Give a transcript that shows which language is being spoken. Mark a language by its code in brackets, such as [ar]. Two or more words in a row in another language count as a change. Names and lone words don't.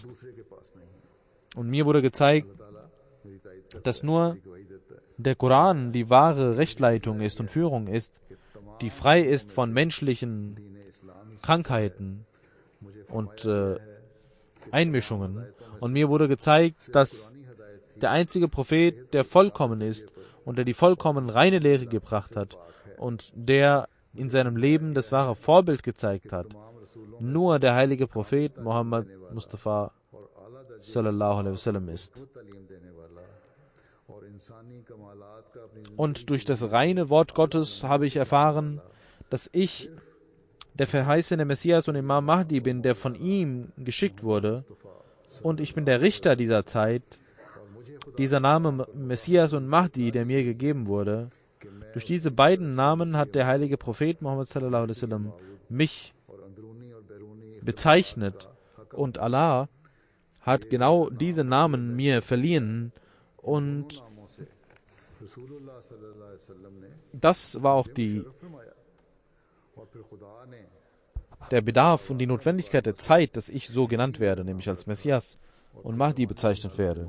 [de] Und mir wurde gezeigt, dass nur der Koran die wahre Rechtleitung ist und Führung ist, die frei ist von menschlichen Krankheiten und Einmischungen. Und mir wurde gezeigt, dass der einzige Prophet, der vollkommen ist und der die vollkommen reine Lehre gebracht hat und der in seinem Leben das wahre Vorbild gezeigt hat, nur der heilige Prophet Muhammad Mustafa [ar] صلى الله عليه وسلم [de] ist. Und durch das reine Wort Gottes habe ich erfahren, dass ich der verheißene Messias und Imam Mahdi bin, der von ihm geschickt wurde. und ich bin der Richter dieser Zeit. Dieser Name Messias und Mahdi, der mir gegeben wurde, durch diese beiden Namen hat der heilige Prophet Muhammad [ar] صلى الله عليه وسلم [de] mich bezeichnet und Allah hat genau diese Namen mir verliehen und das war auch der Bedarf und die Notwendigkeit der Zeit, dass ich so genannt werde, nämlich als Messias und Mahdi bezeichnet werde.